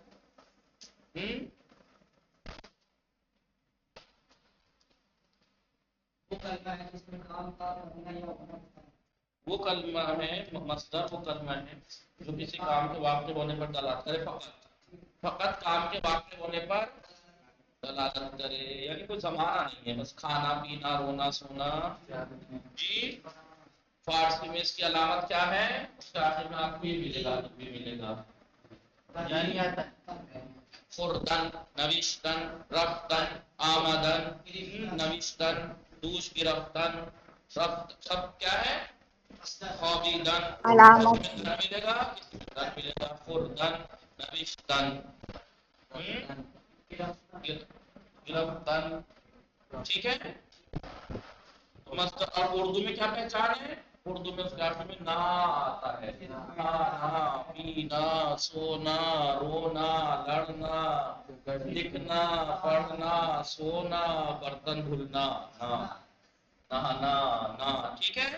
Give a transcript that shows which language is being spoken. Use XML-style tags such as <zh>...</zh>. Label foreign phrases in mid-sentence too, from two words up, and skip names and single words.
<ur>وہ کلمہ ہے مصدر، وہ کلمہ ہے جو کسی کام کے واقع ہونے پر دلالت کرے. فقط کام کے واقع ہونے پر دلالت کرے. یعنی کوئی زمانہ نہیں ہے، بس کھانا پینا رونا سونا. جی فارسی میں اس کی علامت کیا ہے؟ اس کے آخر میں آپ کو یہ ملے گا، بھی ملے گا. یعنی</ur> <fa>فردن نوشتن رفتن آمدن نوشتن دوش گرفتن</fa> <ur>سب کیا ہے؟ خوابیدن. علامت ملے گا ملے گا</ur> <fa>فردن نوشتن گرفتن.</fa> <ur>ٹھیک ہے. اور اردو میں کیا پہچان ہے؟ اردو میں اس کے آخر میں نا آتا ہے، کھانا، پینا، سونا، رونا، لڑنا، لکھنا، پڑھنا، سونا، برتن دھلنا، نہانا، نا، ٹھیک ہے۔</ur>